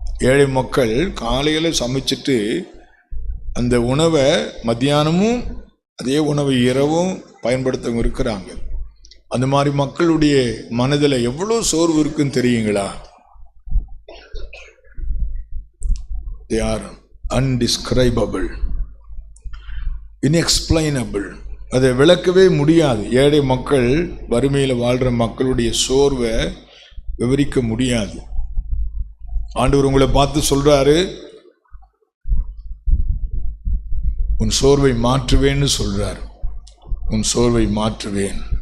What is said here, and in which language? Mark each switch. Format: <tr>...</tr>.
<ta>ஏழை மக்கள் காலையில் சமைச்சிட்டு அந்த உணவை மத்தியானமும் அதே உணவை இரவும் பயன்படுத்தவங்க இருக்கிறாங்க. அந்த மாதிரி மக்களுடைய மனதில் எவ்வளோ சோர்வு இருக்குன்னு தெரியுங்களா?</ta> <en>They are undescribable, inexplainable.</en> <ta>அதை விளக்கவே முடியாது. ஏழை மக்கள், வறுமையில் வாழ்கிற மக்களுடைய சோர்வை விவரிக்க முடியாது. ஆண்டவர் உங்களை பார்த்து சொல்றாரு, உன் சோர்வை மாற்றுவேன்னு சொல்றார். உன் சோர்வை மாற்றுவேன்.</ta>